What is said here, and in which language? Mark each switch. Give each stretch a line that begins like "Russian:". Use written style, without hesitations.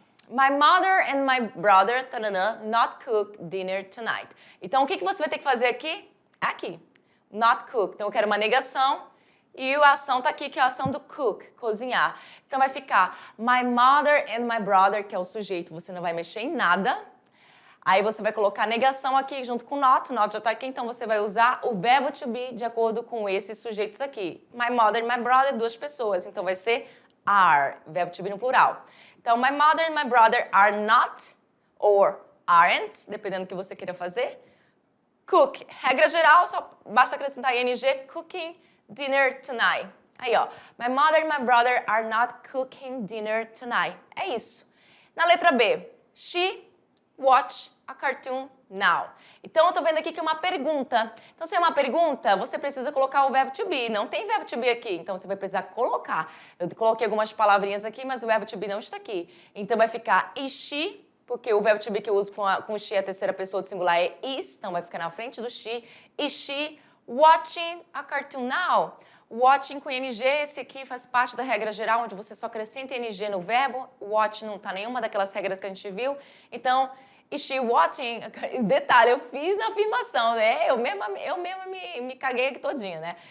English: My mother and my brother not cook dinner tonight.
Portuguese: Então, o que você vai ter que fazer aqui? Aqui.
English: Not cook.
Portuguese: Então, eu quero uma negação e a ação está aqui, que é a ação do cook, cozinhar. Então, vai ficar
English: my mother and my brother,
Portuguese: que é o sujeito. Você não vai mexer em nada. Aí, você vai colocar a negação aqui junto com not. Not já está aqui, então você vai usar o verbo to be de acordo com esses sujeitos aqui.
English: My mother and my brother,
Portuguese: 2 pessoas. Então, vai ser are, verbo to be no plural.
English: Então, my mother and my brother are not or aren't,
Portuguese: dependendo do que você queira fazer. Cook, regra geral, só basta acrescentar ing,
English: cooking dinner tonight. Aí, ó, my mother and my brother are not cooking dinner tonight.
Portuguese: É isso. Na letra B,
English: she watch a cartoon now.
Portuguese: Então, eu tô vendo aqui que é uma pergunta. Então, se é uma pergunta, você precisa colocar o verbo to be. Não tem verbo to be aqui, então você vai precisar colocar. Eu coloquei algumas palavrinhas aqui, mas o verbo to be não está aqui. Então, vai ficar
English: is she,
Portuguese: porque o verbo to be que eu uso com she, a terceira pessoa do singular é is, então vai ficar na frente do she.
English: Is she watching a cartoon now?
Portuguese: Watching com ing, esse aqui faz parte da regra geral, onde você só acrescenta ing no verbo. Watch não está nenhuma daquelas regras que a gente viu. Então,
English: is she watching?
Portuguese: Detalhe, eu fiz na afirmação, né? Eu mesma me caguei aqui todinha, né?